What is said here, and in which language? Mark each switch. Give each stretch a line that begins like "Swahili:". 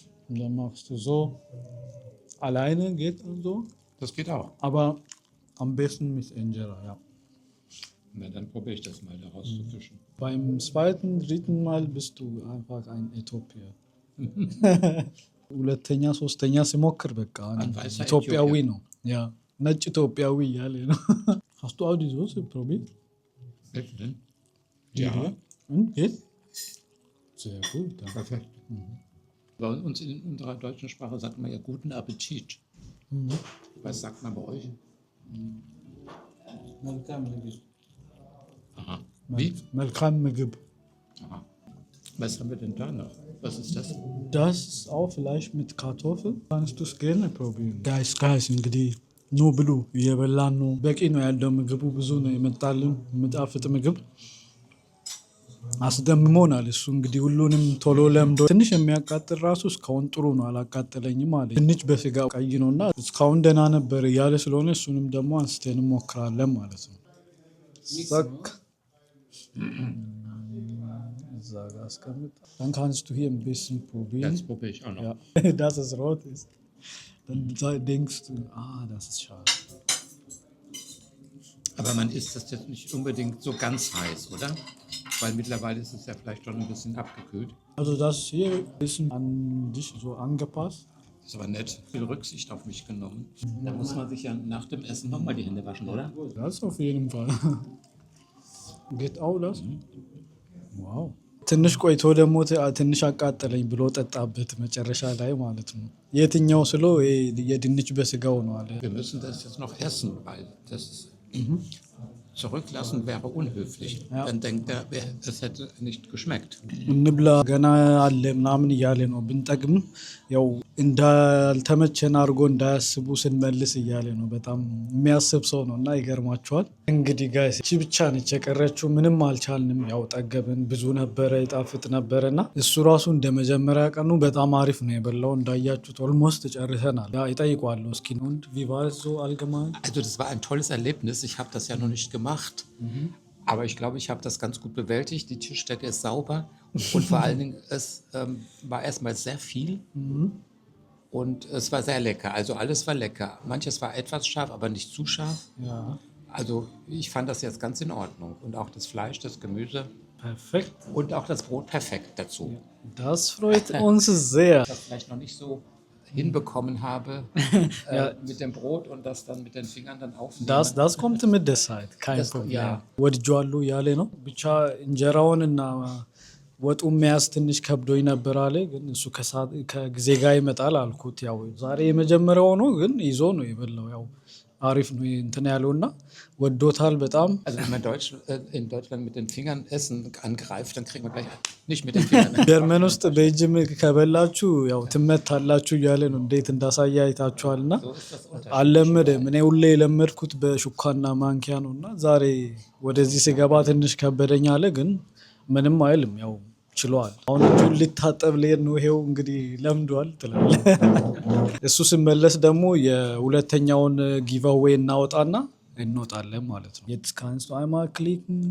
German: Und dann machst du so. Alleine geht so, Das geht auch. aber am besten mit Injera, ja. Na, dann probiere ich das mal, da rauszufischen. Beim zweiten, dritten Mal bist du einfach ein Äthiopier.
Amharic: ሁለተኛ ሶስተኛ ሲሞክር በቃ
German: weißer
Amharic: ኢትዮጵያዊ
German: Äthiopier.
Amharic: ነው። ያ ነጭ ኢትዮጵያዊ እያለ ነው።
German: Hast du auch die Soße probiert? Welche denn? Ja. Und geht? Sehr gut. Ja. Perfekt. Bei uns in unserer deutschen Sprache sagt man ja guten Appetit. Was sagt man bei euch?
Amharic: መልካም ምግብ
German: Aha. Wie?
Amharic: መልካም ምግብ።
German: Aha. Was haben wir denn da noch? Was ist das? Das ist auch Fleisch mit Kartoffeln. Kannst du es gerne probieren?
Amharic: ጋይስ እንግዲህ ኑ ብሉ። እየበላን ነው። በቂ ነው ያለው ምግቡ ብዙ ነው የመጣልን የሚጣፍጥ ምግብ። አስደምሞናል። እሱ እንግዲህ ሁሉንም ቶሎ ለምዶ ትንሽ የሚያቃጥል ራሱ እስካሁን ጥሩ ነው አላቃጠለኝም አለ። ድንች በስጋ ቀይ ነው እና እስካሁን ደህና ነበር እያለ ስለሆነ እሱንም ደግሞ አንስቴን እንሞክራለን ማለት ነው። እዛ ጋር አስቀምጥ።
German: Dann kannst du hier ein bisschen probieren. Das probiere ich auch noch. Ja, dass es rot ist. Dann denkst du, das ist schade. Aber man isst das jetzt nicht unbedingt so ganz heiß, oder? Weil mittlerweile ist es ja vielleicht schon ein bisschen abgekühlt. Also das hier ist an dich so angepasst. Das ist aber nett. Viel Rücksicht auf mich genommen. Da muss man sich ja nach dem Essen nochmal die Hände waschen, oder? Das auf jeden Fall. Geht auch das? Wow.
Amharic: ትንሽ ቆይቶ ደግሞ ትንሽ አቃጠለኝ ብሎ ጠጣበት መጨረሻ ላይ ማለት ነው። የትኛው ስሎ የድንች በስጋው ነው አለ።
German: Wir müssen das jetzt noch essen, weil das zurücklassen wäre unhöflich. Ja. Dann denkt er, es hätte nicht geschmeckt.
Amharic: እንብላ ገና አለ ምናምን እያለ ነው። ብንጠቅም ያው እንዳልተመቸን አድርጎ እንዳያስቡ ስንመልስ እያለ ነው። በጣም የሚያስብ ሰው ነው እና ይገርማቸዋል። እንግዲህ ጋይስ እቺ ብቻ ነች የቀረችው። ምንም አልቻልንም። ያው ጠገብን፣ ብዙ ነበረ፣ ይጣፍጥ ነበረ እና እሱ ራሱ እንደ መጀመሪያ ቀኑ በጣም አሪፍ ነው የበላው። እንዳያችሁት ኦልሞስት ጨርሰናል። ይጠይቋለሁ እስኪ
German: und wie war es so allgemein? Also das war ein tolles Erlebnis. Ich habe das ja noch nicht gemacht. Aber ich glaube, ich habe das ganz gut bewältigt. Die Tischdecke ist sauber und vor allen Dingen, es war erstmal sehr viel und es war sehr lecker. Also alles war lecker. Manches war etwas scharf, aber nicht zu scharf. Ja. Also ich fand das jetzt ganz in Ordnung. Und auch das Fleisch, das Gemüse Perfekt. und auch das Brot perfekt dazu. Das freut uns sehr. Das vielleicht noch nicht so hinbekommen habe mit dem Brot und das dann mit den Fingern dann aufnehmen. Das kommt mit der Zeit, kein Problem. Ja.
Amharic: ወድጄዋለሁ እያለ ነው። ብቻ እንጀራውንና ወጡ መያዝ ትንሽ ከብዶኝ ነበር አለ። ግን እሱ ከጊዜ ጋር ይመጣል አልኩት። ያው ዛሬ የመጀመሪያው ነው ግን ይዞ ነው የበላው። ያው አሪፍ ነው እንትን ያለውና ወዶታል በጣም።
German: Also wenn man in Deutschland mit den Fingern Essen angreift, dann kriegt man gleich nicht mit den Fingern.
Amharic: ጀርመን ውስጥ በእጅ ከበላችሁ ያው ትመታላችሁ እያለ ነው። እንዴት እንዳሳየ አይታችኋልና አልለመደም። እኔ ሁሌ የለመድኩት በሹካና ማንኪያ ነው እና ዛሬ ወደዚህ ስገባ ትንሽ ከበደኝ አለ። ግን ምንም አይልም ያው ችሏል። አሁን እጁን ሊታጠብ ልሄድ ነው። ይሄው እንግዲህ ለምዷል ትላለህ። እሱ ሲመለስ ደግሞ የሁለተኛውን ጊቭአዌይ እናወጣና እንወጣለን ማለት ነው።
German: Jetzt kannst du einmal klicken.